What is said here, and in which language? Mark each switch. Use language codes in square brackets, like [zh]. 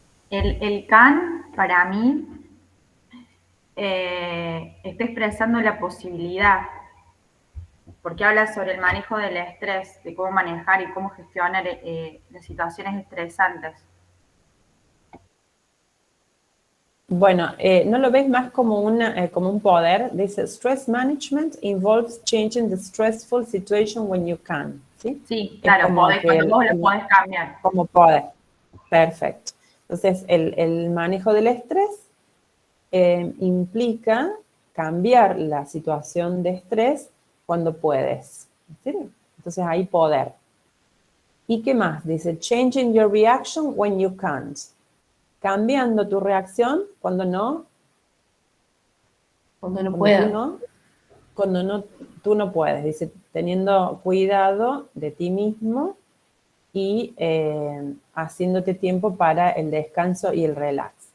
[es] El can, para mí, está expresando la posibilidad, porque habla sobre el manejo del estrés, de cómo manejar y cómo gestionar las situaciones estresantes. Bueno, ¿no lo ves más como un poder? Dice, [en] stress management involves changing the stressful situation when you can. [es] ¿Sí? Sí, claro, cuando vos lo podés cambiar. Como poder. Perfecto. Entonces, el manejo del estrés implica cambiar la situación de estrés cuando puedes. ¿Sí? Entonces, hay poder. ¿Y qué más? Dice, [en] changing your reaction when you can't. [es] Cambiando tu reacción cuando no. Cuando no pueda. Tú no puedes. Dice, teniendo cuidado de ti mismo y haciéndote tiempo para el descanso y el relax.